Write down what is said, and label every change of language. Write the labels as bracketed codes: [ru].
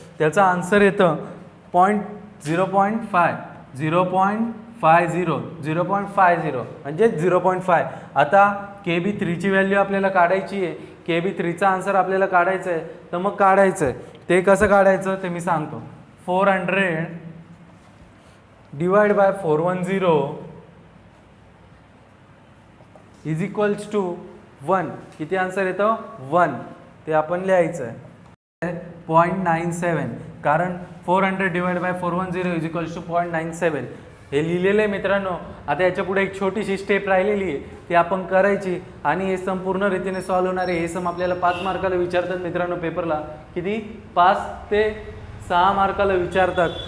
[mr] त्याचा आन्सर येतं 0.50 म्हणजे 0.5. आता KB3ची व्हॅल्यू आपल्याला काढायची आहे, KB3चा आन्सर आपल्याला काढायचं आहे. तर मग काढायचं आहे, ते कसं काढायचं ते मी सांगतो. [en] 400 divide by 410 is equals to 1. [mr] किती आन्सर येतं 1, ते आपण लिहायचं आहे 0.97, कारण [en] 400 divide by 410 is equals to 0.97 [mr] हे लिहिलेलं आहे मित्रांनो. आता याच्या पुढे एक छोटीशी स्टेप राहिलेली आहे, ती आपण करायची आणि हे सम पूर्ण रीतीने सॉल्व्ह होणार आहे. हे सम आपल्याला 5 मार्काला विचारतात मित्रांनो पेपरला, किती 5 ते 6 मार्काला विचारतात.